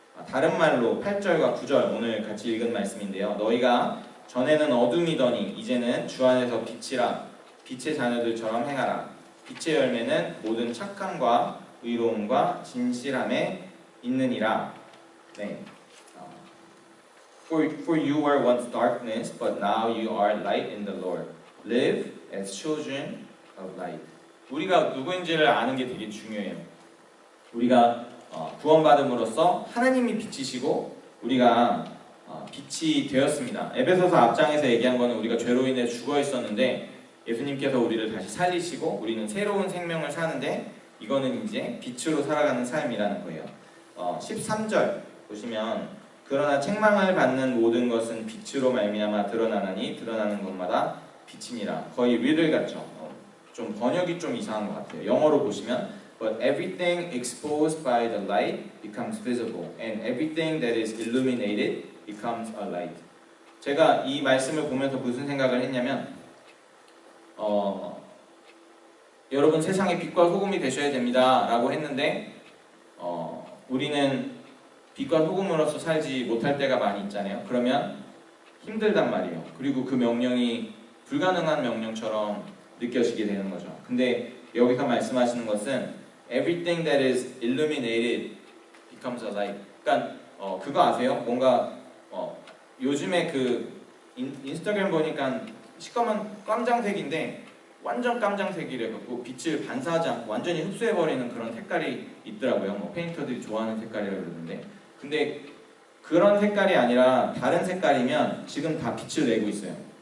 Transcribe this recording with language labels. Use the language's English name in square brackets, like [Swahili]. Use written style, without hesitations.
[Korean] 다른 말로 8절과 9절 오늘 같이 읽은 말씀인데요. 너희가 전에는 어둠이더니 이제는 주 안에서 빛이라. 빛의 자녀들처럼 행하라. 빛의 열매는 모든 착함과 의로움과 진실함에 있느니라. 네. [English] For you were once darkness, but now you are light in the Lord. Live as children of light. [Korean] 우리가 누구인지를 아는 게 되게 중요해요. 우리가 구원받음으로써 하나님이 빛이시고 우리가 빛이 되었습니다. 에베소서 앞장에서 얘기한 거는 우리가 죄로 인해 죽어 있었는데 예수님께서 우리를 다시 살리시고 우리는 새로운 생명을 사는데 이거는 이제 빛으로 살아가는 삶이라는 거예요. 13절 보시면 그러나 책망을 받는 모든 것은 빛으로 말미암아 드러나나니 드러나는 것마다 빛이니라. 거의 리들 같죠. 좀 번역이 좀 이상한 것 같아요. 영어로 보시면 [English] But everything exposed by the light becomes visible, and everything that is illuminated becomes a light. [Korean] 제가 이 말씀을 보면서 무슨 생각을 했냐면 여러분 세상의 빛과 소금이 되셔야 됩니다 라고 했는데 우리는 빛과 소금으로서 살지 못할 때가 많이 있잖아요. 그러면 힘들단 말이에요. 그리고 그 명령이 불가능한 명령처럼 느껴지게 되는 거죠. 근데 여기서 말씀하시는 것은 [English] Everything that is illuminated becomes a light. [Korean] 그러니까 그거 아세요? 뭔가 요즘에 그 인스타그램 보니까 시커먼 깜장색인데 완전 깜장색이래 갖고 빛을 반사하지 않고 완전히 흡수해버리는 그런 색깔이 있더라고요. 뭐 페인터들이 좋아하는 색깔이라고 그러는데 근데 그런 색깔이 아니라 다른 색깔이면 지금 다 빛을 내고 있어요.